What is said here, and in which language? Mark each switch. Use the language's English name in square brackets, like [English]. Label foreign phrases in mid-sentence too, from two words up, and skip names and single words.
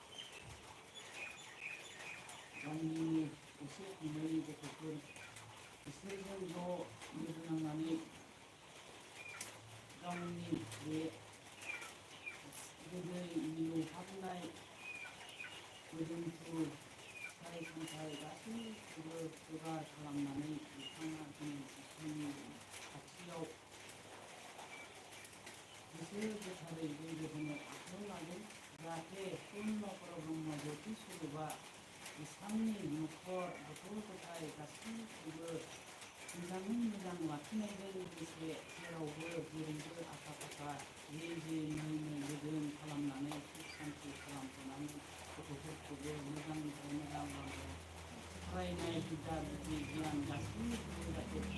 [Bodo] गावनिनो असे फंबायनि गथ'फोर बिसोरजों ज' लोगो नांनानै गावनि बे गोदै मिलौहाबनाय मोदोमफ्रु फिथाइ सामथाइ गासैखौबो जगार खालामनानै बिथाङा जोंनि खाथियाव गोसो गोथारै जयग' होनो आखायाव लादों जाहाथे पुर्न परब्रह्म ज्योति स्वरूपा बिथांनि न'खर गथ' गथाय गासैखौबो मोजाङै मोजां लाखिनायजों लोगोसे जेरावबो जेरैबो आखा फाखा जे नायनो गोजोन खालामनानै सुख सान्ति खालामहोनानै गथ'फोरखौबो मोजांनिफ्राय मोजां लामायाव फरायनाय बिद्या बुद्धि गियान गासैखौबो जाहाथे